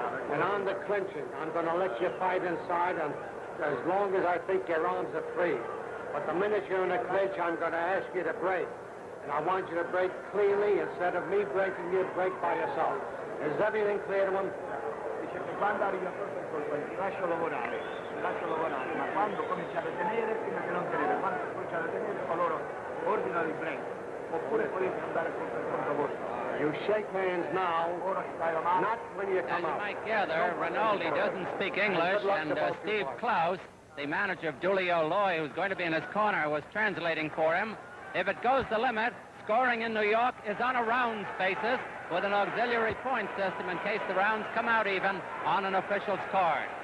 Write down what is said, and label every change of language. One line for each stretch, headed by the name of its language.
English: And on the clinching, I'm going to let you fight inside and as long as I think your arms are free. But the minute you're in a clinch, I'm going to ask you to break. And I want you to break cleanly. Instead of me breaking, you break by yourself. Is everything clear to him?
Italian: Dice che quando arriva sotto il colpo, lascio lavorare, ma quando cominciate a tenere, prima che non tenere, quando cominciate a tenere, loro ordinano il break, oppure potete andare contro il conto vostro.
English: You shake hands now, not when you come As you out. might gather, Rinaldi doesn't speak English, and Steve Klaus, the manager of Giulio Loy, who's going to be in his corner, was translating for him. If it goes the limit, scoring in New York is on a rounds basis with an auxiliary point system in case the rounds come out even on an official's card.